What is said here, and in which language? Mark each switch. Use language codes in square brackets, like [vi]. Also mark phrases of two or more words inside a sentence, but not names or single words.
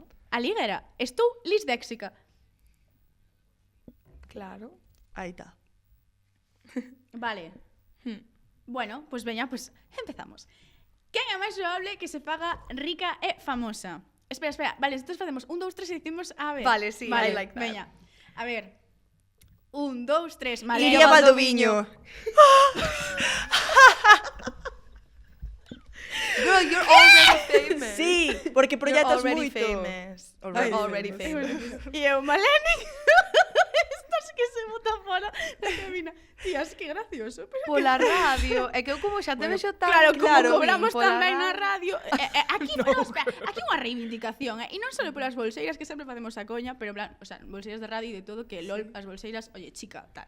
[gl] Aliguera. Estou lisdéxica. Claro. Aí está. Vale. Bueno, pues veña, pues empezamos. Quen é máis probable que se faga rica e famosa? Espera. Vale, entonces facemos 1, 2, 3 e dicimos a ver. Vale, sí, [en] I like that. [gl] Veña. A ver. 1, 2, 3, Maleni. Iria Valdoviño. [en] Girl, you're already famous. [gl] Sí, porque [en] You're [gl] proxectas [en] already [gl] moito. [en] famous. Already You're already famous. famous. [gl] E eu, Maleni. Estás que se bota fora da cabina. Tías, que gracioso. Pero Pola radio, é que eu como xa te Bueno, vexo tan claro, como claro, cobramos pola tamén na radio. radio, radio, aquí, no, espera, aquí unha reivindicación, e non só polas bolseiras que sempre facemos a coña, pero en plan, o sea, bolseiras de radio e de todo, que lol, as bolseiras, [es] oye, chica, [gl] tal.